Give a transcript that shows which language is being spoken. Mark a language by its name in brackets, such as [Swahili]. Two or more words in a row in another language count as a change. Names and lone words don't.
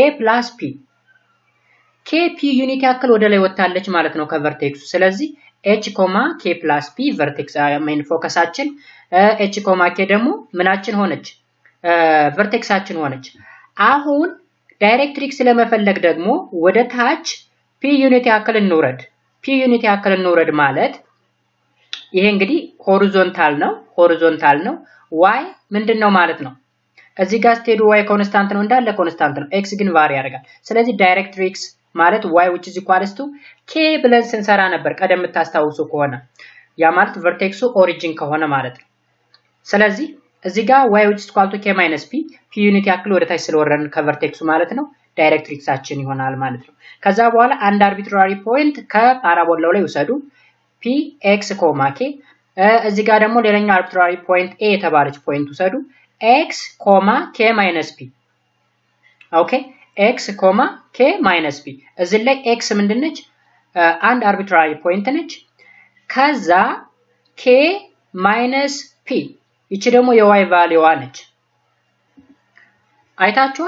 [Amharic] + p k p ዩኒት ያክል ወደ ላይ ወጣለች ማለት ነው ከቨርቴክሱ። ስለዚህ h, k + p ቨርቴክስ ሜን ፎከሳችን h, k ደግሞ ምናችን ሆነች ቨርቴክሳችን ሆነች። አሁን ዳይሬክትሪክስ ለመፈለግ ደግሞ ወደ ታች p ዩኒት ያክል እንውረድ ማለት ይሄ እንግዲህ ሆሪዞንታል ነው y ምንድነው ማለት ነው እዚህ ጋር ስትሄዱ y ኮንስታንት ነው እንዳለ ኮንስታንት ነው x ግን ቫሪ ያደርጋል። ስለዚህ ዳይሬክትሪክስ ማለት [English] y which is equal to k [Amharic] ብለን ስንሰራ ነበር ቀደም ተታስታውሱ ከሆነ ያ ማለት ቨርቴክሱ ኦሪጂን ከሆነ ማለት ነው። ስለዚህ እዚህ ጋር [English] y which is equal to k - p [Amharic] ዩኒት ያክል ወደ ታች ስለወረድን ከቨርቴክሱ ማለት ነው ዳይሬክትሪክሳችን ይሆናል ማለት ነው። ከዛ በኋላ አንድ አርቢትራሪ ፖይንት ከፓራቦላው ላይ ውሰዱ p x, k እዚህ ጋር ደግሞ ሌላኛው አርቢትራሪ ፖይንት a የተባለች ፖይንት ውሰዱ x, k - p ኦኬ x, k - p እዚህ ላይ x ምንድነች አንድ አርቢትራሪ ፖይንት ነች። ከዛ k - p ይቺ ደግሞ የy ቫልዩዋ ነች። አይታችኋል?